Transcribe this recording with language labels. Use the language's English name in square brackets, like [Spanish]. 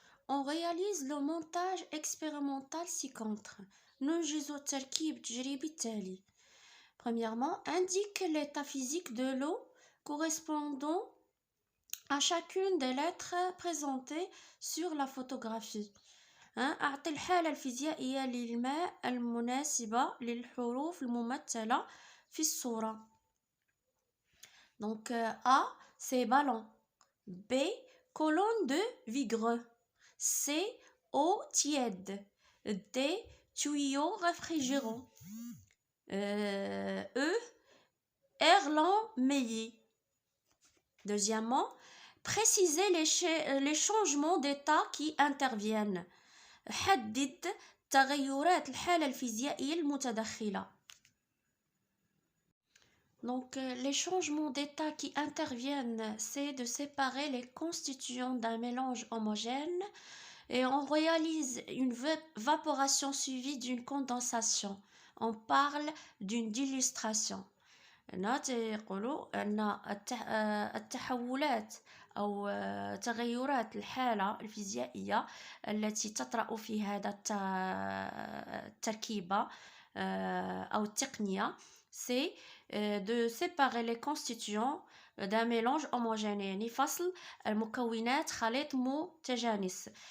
[French] On réalise le montage expérimental ci-contre. [Arabic] ننجز التركيب التجريبي التالي. [French] Premièrement, indique l'état physique de l'eau correspondant à chacune des lettres présentées sur la photographie. [Arabic] أعطي الحالة الفيزيائية للماء المناسبة للحروف الممثلة في الصورة. [French] Donc A, c'est ballon. B, colonne de vigreux. C, eau tiède. D, tuyau réfrigérant. E, air lent meillé. Deuxièmement, préciser les changements d'état qui interviennent. [Arabic] حدد تغيرات الحالة الفيزيائية المتدخلة. [French] Donc les changements d'état qui interviennent, c'est de séparer les constituants d'un mélange homogène et on réalise une vaporation suivie d'une condensation. On parle d'une dilution. [Arabic] يقولوا أن التحولات أو تغيرات الحالة الفيزيائية التي تطرأ في هذا التركيبة أو التقنية [French] c'est de séparer les constituants d'un mélange homogène [Arabic] يعني فصل المكونات خليط متجانس